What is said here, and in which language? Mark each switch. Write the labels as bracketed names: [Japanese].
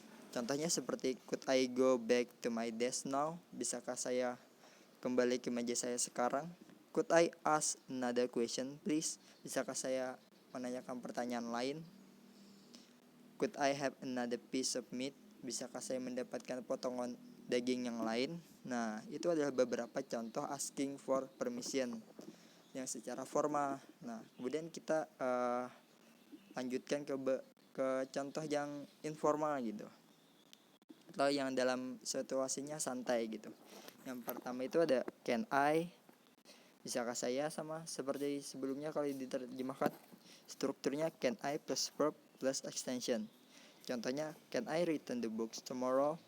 [Indonesian] Contohnya seperti [English] could I go back to my desk now. [Indonesian] Bisakah saya kembali ke meja saya sekarang. [English] Could I ask another question please. [Indonesian] Bisakah saya menanyakan pertanyaan lain. [English] Could I have another piece of meat. [Indonesian] Bisakah saya mendapatkan potongan daging yang lain. Nah, itu adalah beberapa contoh [English] asking for permission [Indonesian] yang secara formal. Nah, kemudian kita lanjutkan ke contoh yang informal gitu, atau yang dalam situasinya santai gitu. Yang pertama itu ada [English] can I. [Indonesian] Bisakah saya, sama seperti sebelumnya kalau diterjemahkan. Strukturnya [English] can I plus verb plus extension. [Indonesian] Contohnya [English] can I return the books tomorrow.